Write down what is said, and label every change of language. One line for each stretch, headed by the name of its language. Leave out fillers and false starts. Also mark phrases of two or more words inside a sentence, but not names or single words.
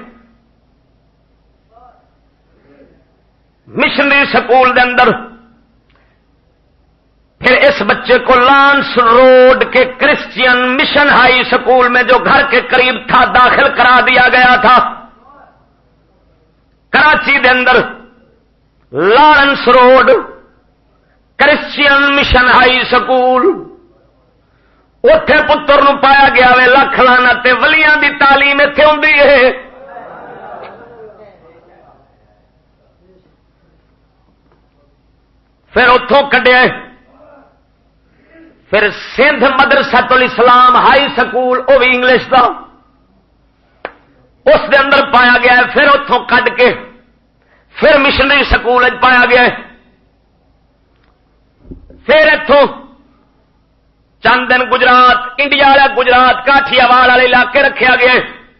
Punjabi: مشنری سکول دے اندر
Urdu: پھر اس بچے کو لانس روڈ کے کرسچین مشن ہائی سکول میں جو گھر کے قریب تھا داخل کرا دیا گیا تھا۔
Punjabi: کراچی دے اندر لارنس روڈ کرسچین مشن ہائی سکول اوتھے پتر نو پایا گیا وے لکھ لعنت ولیاں دی تعلیم ایتھے ہوندی ہے۔ پھر اتوں کڈیا پھر سندھ مدرسۃ الاسلام ہائی سکول وہ بھی انگلش کا اس دے اندر پایا گیا ہے۔ پھر اتوں کڈ کے پھر مشنری سکول پایا گیا ہے۔ پھر اتوں چند دن گجرات انڈیا والا گجرات کاٹھیا واڑ والے علاقے رکھا گیا ہے۔